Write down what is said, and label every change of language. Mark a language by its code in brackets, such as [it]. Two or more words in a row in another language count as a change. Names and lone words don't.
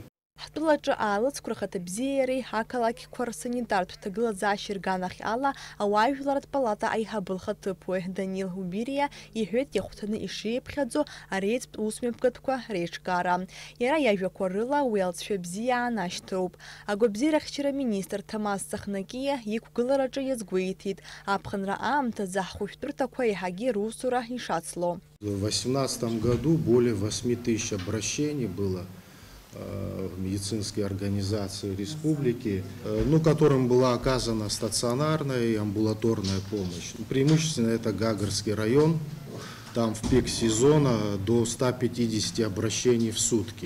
[ab] Ҳтәылаҿы аалыҵқәа рхаҭабзиареи ақалақьқәа рсанитартә ҭагылазаашьа рганахь ала ауаажәларатә палата аиҳабы лхаҭыԥуаҩ Данил Убириа иҳәеит иахәҭаны ишиԥхьаӡо ареиҵтә усмҩаԥгатәқәа реиҿкаара. Иара иажәақәа рыла уи алҵшәа бзиа аанашьҭроуп. Агәаԥзирахьчара министр Ҭамаз Цахнакиа иқәгылараҿы иазгәеиҭеит аԥхынра аамҭазы ҳхәышәтәырҭақәа еиҳагьы русура ишацло. [ru] В 2018 году более 8 тысяч обращений было в медицинские организации республики, которым была оказана стационарная и амбулаторная помощь. Преимущественно это Гагарский район, там в пик сезона до 150 обращений в сутки.